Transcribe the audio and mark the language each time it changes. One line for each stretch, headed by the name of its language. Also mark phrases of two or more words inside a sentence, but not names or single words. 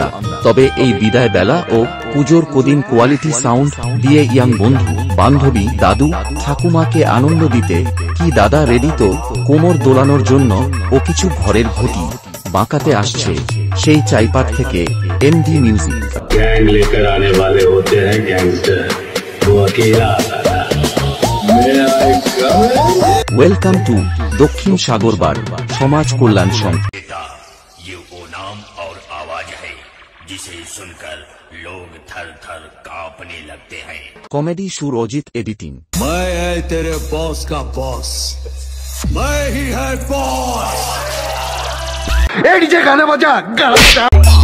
Bangla: তবে এই বিদায় বেলা ও পুজোর কদিন
English: quality sound
Bangla: দিয়ে ইয়াং বন্ধু বান্ধবী দাদু ঠাকুমাকে আনন্দ দিতে কি দাদা রেডি তো কোমর দোলানোর জন্য ও কিছু ঘরের ঘটি বাঁকাতে আসছে সেই চাইপাট থেকে এমডি মিউজিক।
Hindi: गैंग लेकर आने वाले होते हैं गैंगस्टर, वो अकेला आता है।
English: welcome to
Bangla: দক্ষিণ সাগরবাগ সমাজ কল্যাণ সংঘ।
Hindi: ये वो नाम और आवाज है जिसे सुनकर लोग थर थर कांपने लगते हैं। कॉमेडी सुर अजित एडिटिंग। मैं है तेरे बॉस का बॉस, मैं ही है बॉस। ए डीजे गाना बजा।